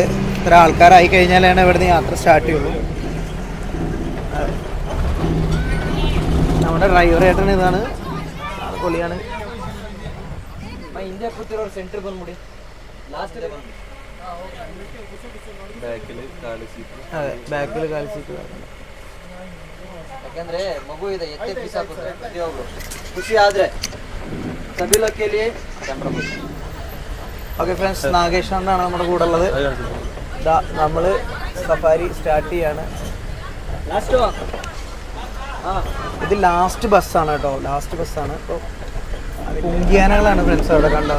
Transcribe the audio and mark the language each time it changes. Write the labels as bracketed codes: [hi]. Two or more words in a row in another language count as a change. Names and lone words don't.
[ml] ഇത്ര ആൾക്കാരായി കഴിഞ്ഞാലാണ് ഇവിടുന്ന് യാത്ര സ്റ്റാർട്ട് ചെയ്യുള്ളൂ. നമ്മുടെ ഡ്രൈവർ ഏട്ടൻ ഇതാണ്, ആൾ പൊളിയാണ്. സെൻറ്റർ ಬಂದ್ಬಿಡಿ, ലാസ്റ്റ് അതെ, ബാക്കിൽ കാല് സീറ്റ്. [kn] ಯಾಕಂದ್ರೆ ಮಗು ಇದೆ, ಎತ್ತೆ ಬಿಸಾಕುತ್ತೆ ಪ್ರತಿಯೊಬ್ಬರು. ಖುಷಿ ಆದ್ರೆ ಸಬಿಲಕ್ಕೆ [en] okay friends, [ml] നാഗേഷ് എന്നാണ് നമ്മുടെ കൂടെ ഉള്ളത്. നമ്മൾ [en] safari start [ml] ചെയ്യാണ്. ഇത് ലാസ്റ്റ് ബസ്സാണ് കേട്ടോ, ലാസ്റ്റ് ബസ്സാണ്. ഇപ്പോൾ പുങ്കിയാനകളാണ് ഫ്രണ്ട്സ് അവിടെ കണ്ടത്.